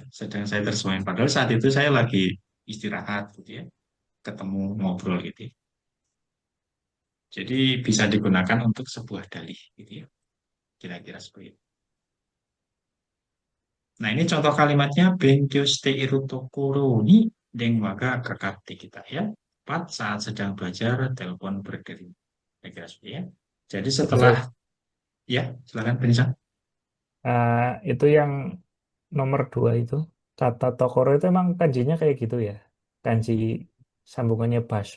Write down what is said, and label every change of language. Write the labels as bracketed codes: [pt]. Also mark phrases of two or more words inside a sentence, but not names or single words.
[id] Sedang saya terjemahin. Padahal saat itu saya lagi istirahat gitu ya. Ketemu ngobrol gitu ya. Jadi bisa digunakan untuk sebuah dalih gitu ya. Kira-kira seperti itu. Nah, ini contoh kalimatnya [ja] 勉強しているところに電話がかかってきた [id] ya. Tepat saat sedang belajar telepon berdering. Kira-kira seperti ya. Jadi setelah Sensei, ya, silakan Benisa. itu yang nomor 2 itu Kata Tokoro itu emang kanjinya kayak gitu ya. Kanji sambungannya basho.